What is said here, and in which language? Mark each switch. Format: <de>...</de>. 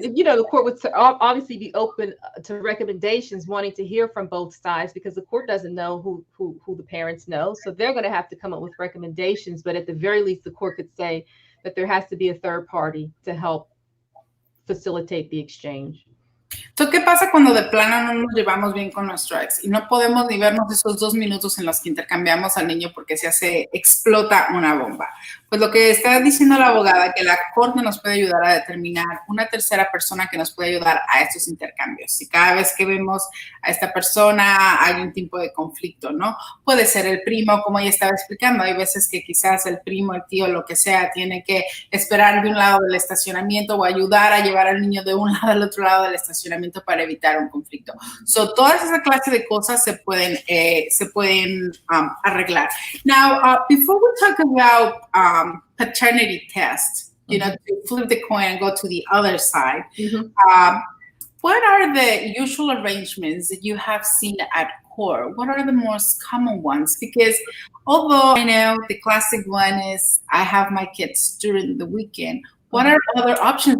<en>The court would obviously be open to recommendations, wanting to hear from both sides, because the court doesn't know who the parents know. So they're going to have to come up with recommendations. But at the very least, the court could say that there has to be a third party to help facilitate the exchange.</en> <es>Entonces, ¿qué pasa cuando de plano no nos llevamos bien con nuestro ex y no podemos ni vernos esos 2 minutos en los que intercambiamos al niño porque explota una bomba? Pues lo que está diciendo la abogada, que la corte nos puede ayudar a determinar una tercera persona que nos puede ayudar a estos intercambios. Si cada vez que vemos a esta persona hay un tipo de conflicto, ¿no? Puede ser el primo, como ella estaba explicando. Hay veces que quizás el primo, el tío, lo que sea, tiene que esperar de un lado del estacionamiento o ayudar a llevar al niño de un lado al otro lado del estacionamiento para evitar un conflicto. So, todas esa clase de cosas se pueden arreglar.</es> <en>Now, before we talk about paternity test, to flip the coin and go to the other side, what are the usual arrangements that you have seen at court? What are the most common ones? Because although I know the classic one is I have my kids during the weekend, what are other options?</en>